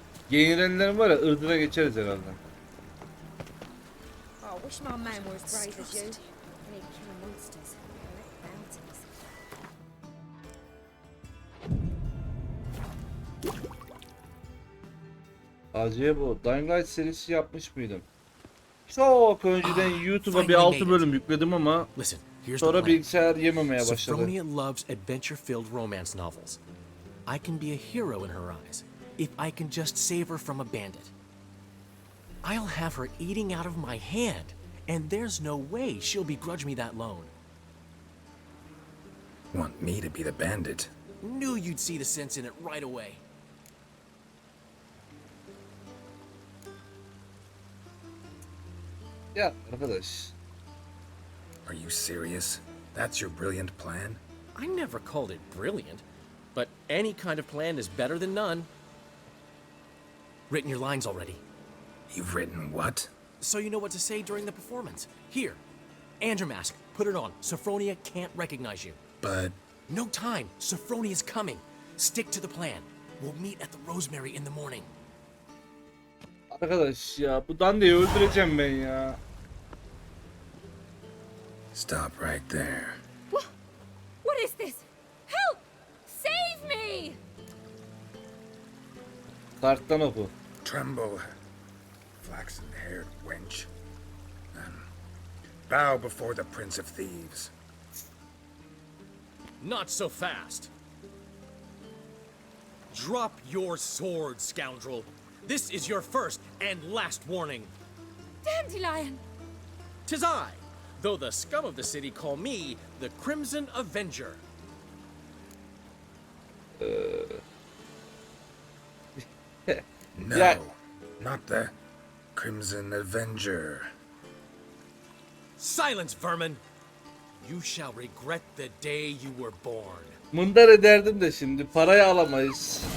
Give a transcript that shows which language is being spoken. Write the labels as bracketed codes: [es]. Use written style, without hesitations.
[tr] Yenilenlerin var ya, ırdına geçeriz herhalde. [en] Oh, I wish my man were as brave as you. I need killer monsters. Collect bounties. [tr] Acaba bu Dying Light serisi yapmış mıydım? Çok önceden YouTube'a bir 6 bölüm yükledim ama sonra bilgisayar yememeye başladı. [en] Sophronia loves adventure-filled romance novels. I can be a hero in her eyes if I can just save her from a bandit. I'll have her eating out of my hand, and there's no way she'll begrudge me that loan. Want me to be the bandit? Knew you'd see the sense in it right away. [tr] Ya arkadaş. [en] Are you serious? That's your brilliant plan? I never called it brilliant, but any kind of plan is better than none. Written your lines already. You've written what? So you know what to say during the performance. Here, and your mask. Put it on. Sophronia can't recognize you. But... No time. Sophronia's coming. Stick to the plan. We'll meet at the Rosemary in the morning. [tr] Arkadaş ya, bu Dandy'yi öldüreceğim ben ya. [en] Stop right there. What is this? Help! Save me! [tr] Karttan oku. [en] Tremble, flaxen-haired wench, and bow before the Prince of Thieves. Not so fast. Drop your sword, scoundrel. This is your first and last warning. Dandelion! 'Tis I, though the scum of the city call me the Crimson Avenger. No, not the Crimson Avenger. Silence, vermin! You shall regret the day you were born. [tr] Mındar ederdim de şimdi parayı alamayız.